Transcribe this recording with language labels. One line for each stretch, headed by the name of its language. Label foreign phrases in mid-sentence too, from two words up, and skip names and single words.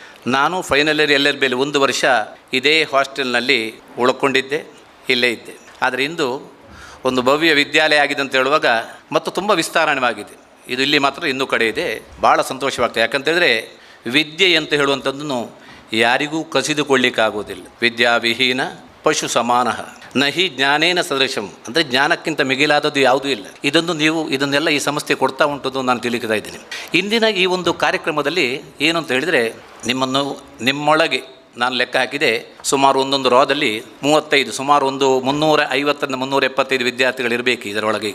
Kannada: ನಾನು
English: final year
Kannada: LLB 1 ವರ್ಷ ಇದೇ ಹಾಸ್ಟೆಲ್ನಲ್ಲಿ ಉಳ್ಕೊಂಡಿದ್ದೆ, ಇಲ್ಲೇ ಇದ್ದೆ. ಆದರೆ ಇಂದು ಒಂದು ಭವ್ಯ ವಿದ್ಯಾಲಯ ಆಗಿದೆ ಅಂತ ಹೇಳುವಾಗ ಮತ್ತು ತುಂಬ ವಿಸ್ತಾರಣವಾಗಿದೆ. ಇದು ಇಲ್ಲಿ ಮಾತ್ರ ಇನ್ನೂ ಕಡೆ ಇದೆ, ಭಾಳ ಸಂತೋಷವಾಗ್ತದೆ. ಯಾಕಂತೇಳಿದ್ರೆ ವಿದ್ಯೆ ಅಂತ ಹೇಳುವಂಥದ್ದನ್ನು ಯಾರಿಗೂ ಕಸಿದುಕೊಳ್ಳಿಕ್ಕಾಗೋದಿಲ್ಲ.
Sanskrit: ವಿದ್ಯಾವಿಹೀನ ಪಶು ಸಮಾನ ನಹಿ ಜ್ಞಾನೇನ ಸದೃಶಂ,
Kannada: ಅಂದರೆ ಜ್ಞಾನಕ್ಕಿಂತ ಮಿಗಿಲಾದದ್ದು ಯಾವುದೂ ಇಲ್ಲ. ಇದನ್ನೆಲ್ಲ ಈ ಸಂಸ್ಥೆ ಕೊಡ್ತಾ ಉಂಟು ನಾನು ತಿಳಿತಾ ಇದ್ದೀನಿ. ಇಂದಿನ ಈ ಒಂದು ಕಾರ್ಯಕ್ರಮದಲ್ಲಿ ಏನು ಅಂತ ಹೇಳಿದರೆ, ನಿಮ್ಮೊಳಗೆ ನಾನು ಲೆಕ್ಕ ಹಾಕಿದೆ, ಸುಮಾರು ಒಂದೊಂದು ರೋದಲ್ಲಿ 35, ಸುಮಾರು ಒಂದು 350-375 ವಿದ್ಯಾರ್ಥಿಗಳಿರಬೇಕು ಇದರೊಳಗೆ.